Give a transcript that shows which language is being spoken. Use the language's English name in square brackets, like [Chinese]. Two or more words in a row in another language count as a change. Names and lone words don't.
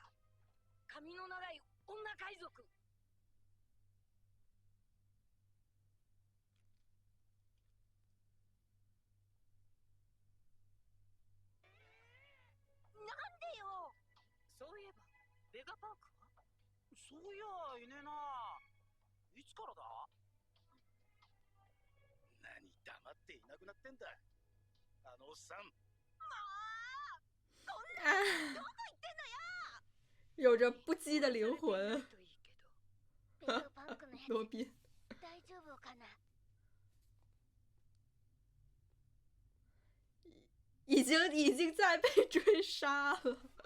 [Japanese] 髪の長い女海賊。なんでよ。そういえばベガパークは？そういやいねえな。いつからだ？何黙っていなくなってんだあのおっさん。 [Chinese] 有着不羁的灵魂。罗宾。 [Japanese] 大丈夫かな？ [Chinese] 已经在被追杀了。